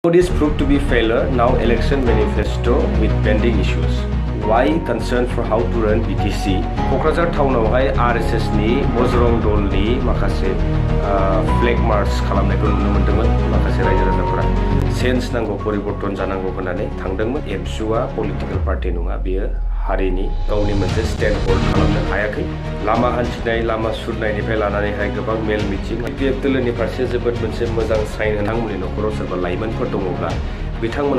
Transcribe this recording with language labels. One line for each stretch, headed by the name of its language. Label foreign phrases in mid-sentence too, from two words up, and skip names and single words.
English: This proved to be failure. Now election manifesto with pending issues. Why concern for how to run BTC?
Bodo: K'क्राझार टाउनावहाय RSS नि वहरग दलनि माखासे
English: flag march
Bodo: खालामनायखौ नुनो मोनदोंमोन माखासे रायजो राजाफोरा चेन्ज नांगौ परिबर्तन जानांगौ होननानै थांदोंमोन ABSUआ
English: political party
Bodo: नङा बेयो हारिनि गावनि मोनसे
English: stand hold
Bodo: खालामनो हायाखै लामा हान्थिनाय लामा सुरनायनिफ्राय लानानैहाय गोबां मेल मिटिं BPF दोलोनि फारसे जोबोद मोनसे मोजां साइन नोंथांमोननि न'खराव सोरबा लाइमोनफोर दङब्ला बिथांमोना